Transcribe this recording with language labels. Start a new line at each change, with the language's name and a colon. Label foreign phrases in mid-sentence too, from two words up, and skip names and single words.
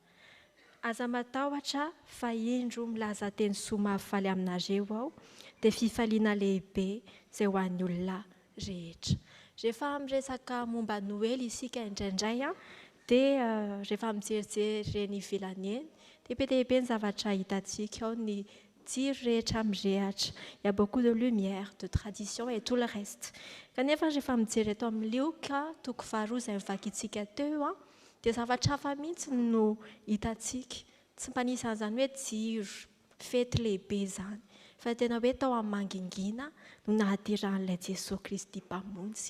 Malagasy: Aza matahotra fa indro milaza teny soa mahafaly aminareo ao, dia fifaliana lehibe izay ho an'ny olona rehetra. Rehefa miresaka momba Noely isika indraindray dia rehefa mijerijery reny ivelany eny, dia be dia be ny zavatra hitantsika ao, ny jiro rehetra mirehatra.
French: Il y a beaucoup de lumière, de tradition et tout le reste.
Malagasy: Kanefa rehefa mijery eto amin'ny lioka toko faharoa izay mivakitsika teo dia zavatra hafa mihitsy no hitantsika. Tsy mba nisy an'izany hoe jiro, fety lehibe izany, fa tena hoe tao amin'ny mangingina no nahaterahan'ilay Jesosy Kristy mpamonjy.